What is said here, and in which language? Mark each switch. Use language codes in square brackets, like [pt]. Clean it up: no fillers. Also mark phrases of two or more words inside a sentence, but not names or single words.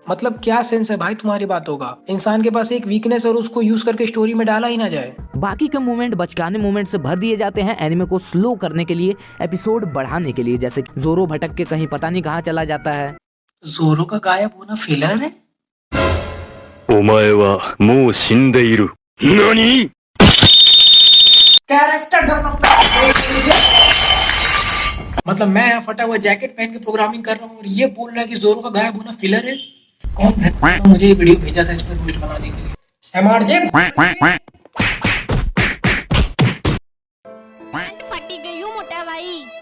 [hi] मतलब क्या सेंस है भाई तुम्हारी बातों का? इंसान के पास एक वीकनेस और उसको यूज करके स्टोरी में डाला ही ना जाए। बाकी के मोमेंट बचकाने मोमेंट से भर दिए जाते हैं एनिमे को स्लो करने के लिए, एपिसोड बढ़ाने के लिए, जैसे जोरो भटक के कहीं पता नहीं कहाँ चला जाता है। जोरो का गायब होना फिलर है? [ja] お前はもう死んでいる。何? [hi] मतलब मैं यहाँ फटा हुआ जैकेट पहन के प्रोग्रामिंग कर रहा हूँ और ये बोल रहा है कि जोरो का गायब होना फिलर है। कौन है? मुझे ये वीडियो भेजा था इस पर पोस्ट बनाने के लिए। एमआरजे फटी गई हूँ मोटा भाई।